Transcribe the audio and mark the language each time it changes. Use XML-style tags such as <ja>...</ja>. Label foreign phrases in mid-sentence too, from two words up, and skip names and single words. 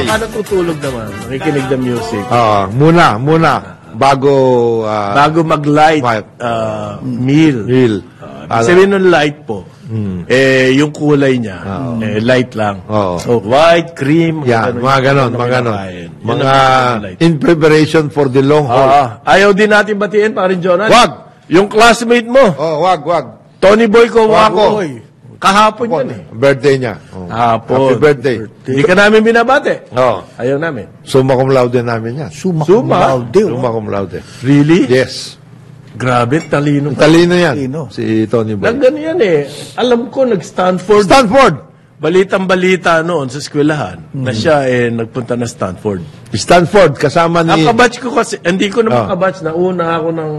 <tl>Natutulog naman. Nakikinig ng music. Muna. Bago mag-</tl> <en>light meal.</en> <tl>Sabihin ng light po. Yung kulay niya, light lang.</tl> <en>So, white, cream,</en> <tl>mga ganon.</tl> <en>In preparation for the long haul.</en> <tl>Ayaw din natin batiin, parin Jonas. Wag! Yung classmate mo, Wag. Tony Boy Wako. Kahapon yan eh. Birthday niya. Hapon.</tl> <en>Happy birthday.</en> <tl>Hindi ka namin binabate. Oh. Ayaw namin.</tl> <la>Summa cum laude</la> <tl>namin yan.</tl> <la>Summa Summa cum laude.</la> <en>Really? Yes.</en> <tl>Grabe, talino. Talino yan. Talino. Si Tony Boy. Nagano yan eh. Alam ko, nag-Stanford. Balitang-balita noon sa eskwelahan na siya nagpunta na Stanford. Kasama ni... Ang kabatch ko kasi, hindi ko naman kabatch, nauna ako ng...</tl>